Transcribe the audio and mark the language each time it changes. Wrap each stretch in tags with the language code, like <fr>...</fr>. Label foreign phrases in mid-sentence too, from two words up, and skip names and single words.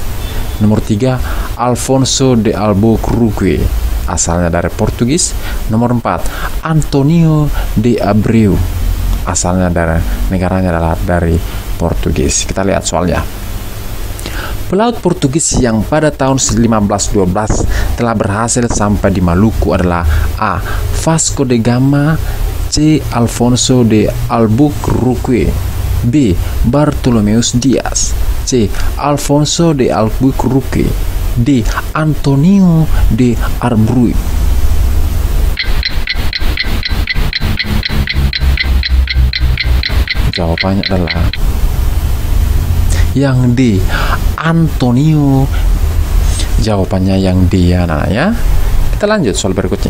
<id>Nomor 3, Alfonso de Albuquerque, asalnya dari Portugis. Nomor 4, Antonio de Abreu, asalnya dari negaranya adalah dari Portugis. Kita lihat soalnya. Pelaut Portugis yang pada tahun 1512 telah berhasil sampai di Maluku adalah A. Vasco da Gama, C. Alfonso de Albuquerque, B. Bartolomeus Dias, C. Alfonso de Albuquerque, D. Antonio de Abreu. Jawabannya adalah yang D. Antonio. Jawabannya yang D ya, nah ya. Kita lanjut soal berikutnya.</id>